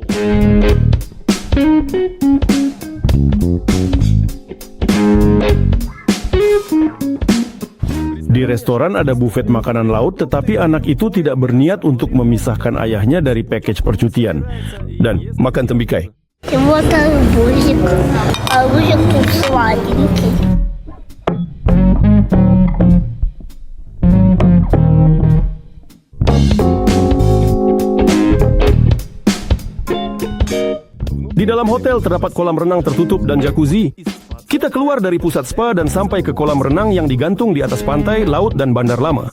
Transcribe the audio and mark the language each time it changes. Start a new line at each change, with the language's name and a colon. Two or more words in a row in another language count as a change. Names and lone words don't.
Malay: Di restoran ada bufet makanan laut, tetapi anak itu tidak berniat untuk memisahkan ayahnya dari pakej percutian dan makan tembikai.
Russian: Чего арбузик? Арбузик тут сладенький.
Malay: Di dalam hotel terdapat kolam renang tertutup dan jacuzzi. Kita keluar dari pusat spa dan sampai ke kolam renang yang digantung di atas pantai, laut dan bandar lama.